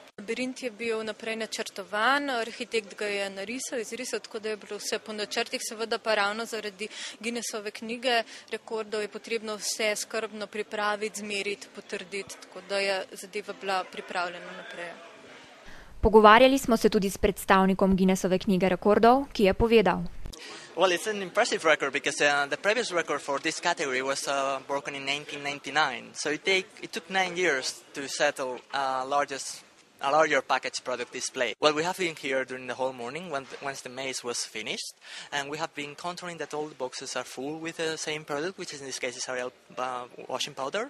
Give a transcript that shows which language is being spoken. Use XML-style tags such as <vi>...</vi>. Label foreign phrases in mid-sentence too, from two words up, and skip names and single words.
<sl>Labirint je bil naprej načrtovan, arhitekt ga je izrisal, tako da je bilo vse po načrtih, seveda pa ravno zaradi Guinnessove knjige rekordov je potrebno vse skrbno pripraviti, zmeriti, potrditi, tako da je zadeva bila pripravljena naprej. Pogovarjali smo se tudi s predstavnikom Guinnessove knjige rekordov, ki je povedal.</sl> <en>Well, it's an impressive record because the previous record for this category was broken in 1999. So it took 9 years to settle a larger package product display. Well, we have been here during the whole morning once the maze was finished, and we have been counting that all the boxes are full with the same product, which in this case is Ariel washing powder.</en>